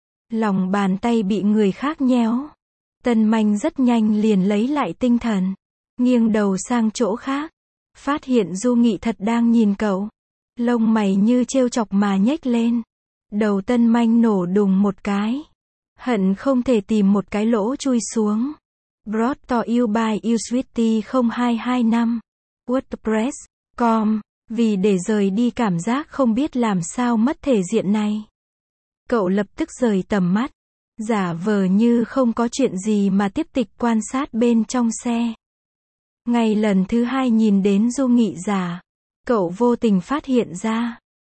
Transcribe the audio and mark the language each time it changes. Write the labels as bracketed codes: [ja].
[vi] Lòng bàn tay bị người khác nhéo. Tân manh rất nhanh liền lấy lại tinh thần. Nghiêng đầu sang chỗ khác. Phát hiện Du Nghị thật đang nhìn cậu. Lông mày như trêu chọc mà nhếch lên. Đầu tân manh nổ đùng một cái. Hận không thể tìm một cái lỗ chui xuống. [en] Brought to you by you sweetie 0225. WordPress.com. [vi] Vì để rời đi cảm giác không biết làm sao mất thể diện này. Cậu lập tức rời tầm mắt. Giả vờ như không có chuyện gì mà tiếp tục quan sát bên trong xe. Ngay lần thứ hai nhìn đến Du Nghị già. Cậu vô tình phát hiện ra.